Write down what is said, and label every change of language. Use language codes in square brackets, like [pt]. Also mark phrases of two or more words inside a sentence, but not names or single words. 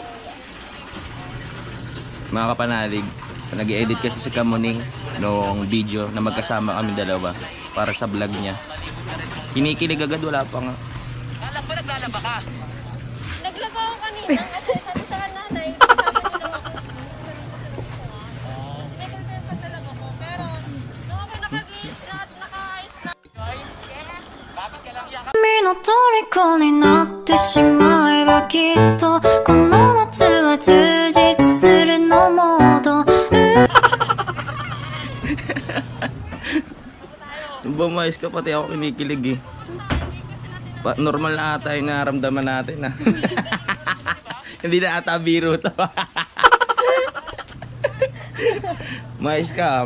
[tl] Mga kapanalig, nag-e-edit kasi si Kamuning noong video na magkasama kami dalawa para sa vlog niya. Kinikilig agad, wala pa nga. Naglalaba ka? Naglaba ako kanina kasi sabi sa nanay, kasama niyo daw ako. Sinigil ko yung paglalaba ko, pero nung ako nakabihis na at nakaayos na. [ja] 君の虜になってしまえばきっとこの夏は充実するのモード [tl] Bumayos ka, pati ako kinikilig eh. Normal na ata yung naramdaman natin ah. Hindi na ata biro to. Mais ka.